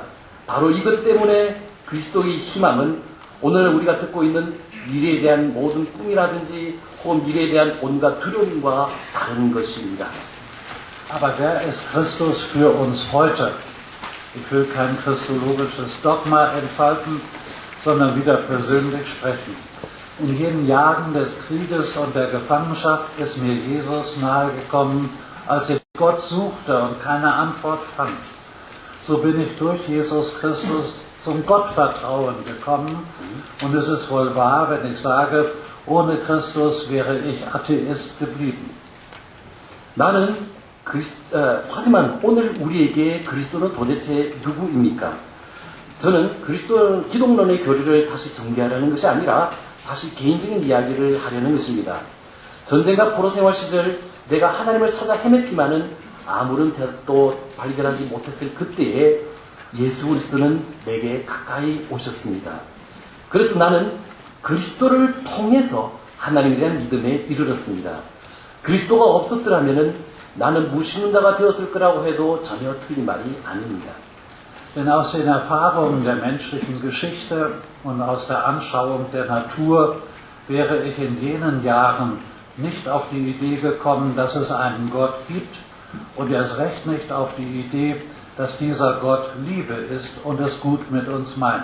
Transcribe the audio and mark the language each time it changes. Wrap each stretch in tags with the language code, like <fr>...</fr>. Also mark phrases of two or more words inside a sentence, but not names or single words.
<ko>바로 이것 때문에 그리스도의 희망은 오늘 우리가 듣고 있는 미래에 대한 모든 꿈이라든지 혹은 미래에 대한 온갖 두려움과 다른 것입니다.</ko> <de>Aber wer ist Christus für uns heute? Ich will kein christologisches Dogma entfalten, sondern wieder persönlich sprechen. In jenen Jahren des Krieges und der Gefangenschaft ist mir Jesus nahegekommen, als ich Gott suchte und keine Antwort fand. So bin ich durch Jesus Christus zum Gottvertrauen gekommen und es ist wohl wahr, wenn ich sage, ohne Christus wäre ich Atheist geblieben.</de> <ko>하지만 오늘 우리에게 그리스도는 도대체 누구입니까? 저는 그리스도 기독론의 교리를 다시 정비하려는 것이 아니라 다시 개인적인 이야기를 하려는 것입니다. 전쟁과 포로 생활 시절 내가 하나님을 찾아 헤맸지만은 아무런 대답도 발견하지 못했을 그때에 예수 그리스도는 내게 가까이 오셨습니다. 그래서 나는 그리스도를 통해서 하나님에 대한 믿음에 이르렀습니다. 그리스도가 없었더라면은 나는 무신론자가 되었을 거라고 해도 전혀 틀린 말이 아닙니다.</ko> <de>Denn aus den Erfahrungen der menschlichen Geschichte und aus der Anschauung der Natur wäre ich in jenen Jahren nicht auf die Idee gekommen, dass es einen Gott gibt und erst recht nicht auf die Idee, dass dieser Gott Liebe ist und es gut mit uns meint.</de>